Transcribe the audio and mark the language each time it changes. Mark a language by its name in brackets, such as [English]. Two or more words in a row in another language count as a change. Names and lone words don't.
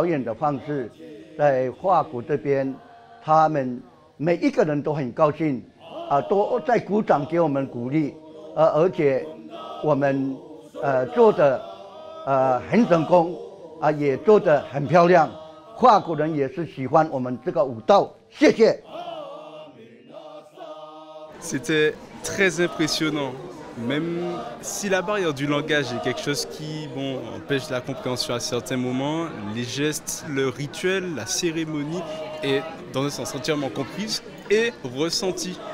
[Chinese] 演的方式，在法国这边，他们每一个人都很高兴，都在鼓掌给我们鼓励，而且我们做的很成功，也做得很漂亮，法国人也是喜欢我们这个舞蹈，谢谢。 [French] C'était très impressionnant. Même si la barrière du langage est quelque chose qui empêche la compréhension à certains moments, les gestes, le rituel, la cérémonie est dans un sens entièrement comprise et ressentie.